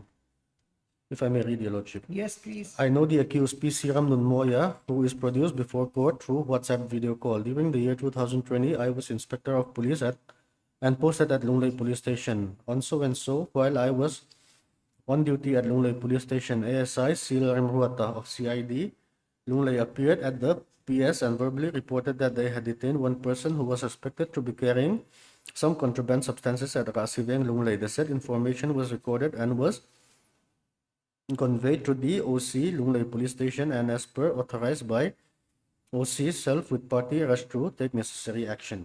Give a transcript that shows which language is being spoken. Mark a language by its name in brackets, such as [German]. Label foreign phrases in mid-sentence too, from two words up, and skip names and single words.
[English] If I may read, Your Lordship. Yes, please. I know the accused P. Siram Nunmoya, who is produced before court through WhatsApp video call. During the year 2020, I was Inspector of Police and posted at Lunglei Police Station. On so and so, while I was on duty at Lunglei Police Station, ASI Sil Remruata of CID Lunglei appeared at the PS and verbally reported that they had detained one person who was suspected to be carrying some contraband substances at Rasiveng Lunglei. The said information was recorded and was conveyed to the OC Lunglei Police Station, and as per authorized by OC self with party rush to take necessary action.